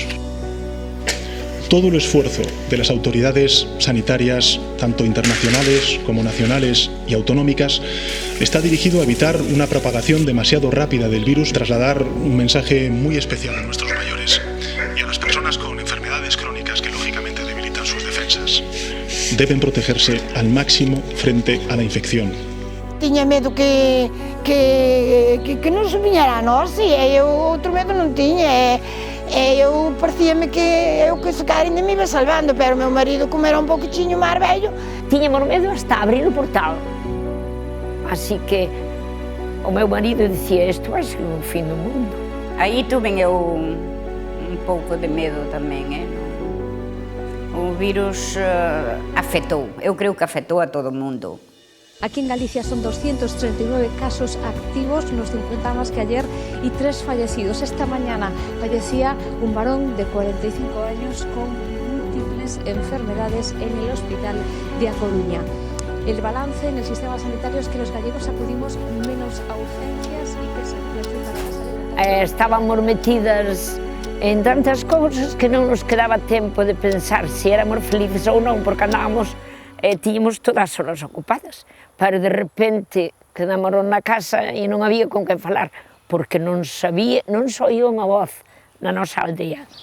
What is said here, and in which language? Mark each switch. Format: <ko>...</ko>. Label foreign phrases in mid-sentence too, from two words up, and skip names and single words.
<es>Todo el esfuerzo de las autoridades sanitarias, tanto internacionales como nacionales y autonómicas, está dirigido a evitar una propagación demasiado rápida del virus, trasladar un mensaje muy especial a nuestros mayores y a las personas con enfermedades crónicas que lógicamente debilitan sus defensas. Deben protegerse al máximo frente a la infección.</es> <gl>Tiña medo que non se viñera a nós, e eu outro medo non tiña. E eu parecíame que eu que se calhar ainda me iba salvando, pero o meu marido, como era un pouquiño máis vello, tiñamos medo hasta abrir o portal. Así que o meu marido dicía, isto vai ser o fin do mundo. Aí tuve eu un pouco de medo tamén, O virus afectou, eu creo que afectou a todo o mundo.</gl> <es>Aquí en Galicia son 239 casos activos, nos 50 más que ayer, y 3 fallecidos. Esta mañana fallecía un varón de 45 años con múltiples enfermedades en el hospital de A Coruña. El balance en el sistema sanitario es que los gallegos acudimos menos a urgencias y que se preocupan para la salud.</es> <gl>Estábamos metidas en tantas cousas que non nos quedaba tempo de pensar se éramos felices ou non, porque andábamos tiñamos todas as horas ocupadas, pero de repente quedámonos na casa e non había con quen falar, porque non sabía, non só oía unha voz, na nosa aldea.</gl>